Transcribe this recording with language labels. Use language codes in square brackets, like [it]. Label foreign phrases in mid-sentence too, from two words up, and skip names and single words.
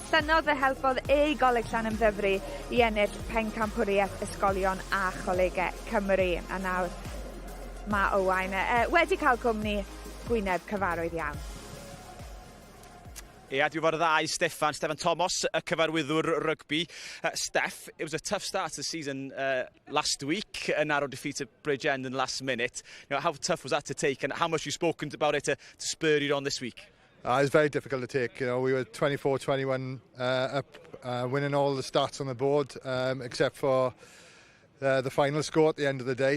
[cy] Llynodd fe helpodd ei goleg Llanymddyfri i ennill pencampwriaeth ysgolion a cholegau Cymru. A nawr mae Owain wedi cael cwmni gwyneb cyfarwydd iawn. Ie, dwi'n fawr y ddau, Steffan Thomas, y cyfarwyddwr rygbi. [en] Steph, it was a tough start to the season last week, a narrow defeat at Bridgend in the last minute. You know, how tough was that to take, and how much you've spoken about it to spur you on this week? It was very difficult to take. You know, we were 24-21 up, winning all the stats on the board, except for the final score at the end of the day.